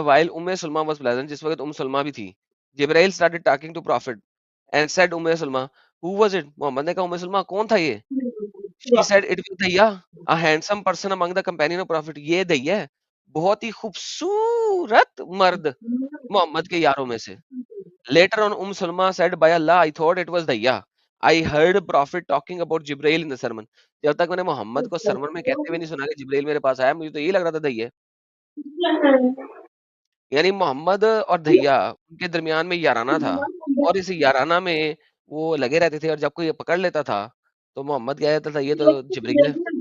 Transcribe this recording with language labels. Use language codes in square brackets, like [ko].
[en] while Umm Salama was present, [hi] जिस वक्त सुलमा भी थी। [en] Jibril started talking to prophet and said Umm Salama, who was it? [hi] Mohammad ने कहा उम्मे सुलमा कौन था ये? [en] She said it was Dihya, a handsome person among the companion of prophet. [hi] ये दहिया है, बहुत ही खूबसूरत मर्द मोहम्मद के यारों में से। [en] Later on, Salma said, "By Allah, I thought it was Dayya. I heard Prophet talking about Jibreel in the sermon." [hi] जब तक मैंने मोहम्मद को सरमन में कहते हुए नहीं सुना कि जिब्राइल मेरे पास आया, मुझे तो यही लग रहा था दहिया है। यानी मोहम्मद और दहिया उनके दरमियान में याराना था, और इस याराना में वो लगे रहते थे, और जब कोई पकड़ लेता था तो मोहम्मद कह देता था ये तो जिब्राइल है।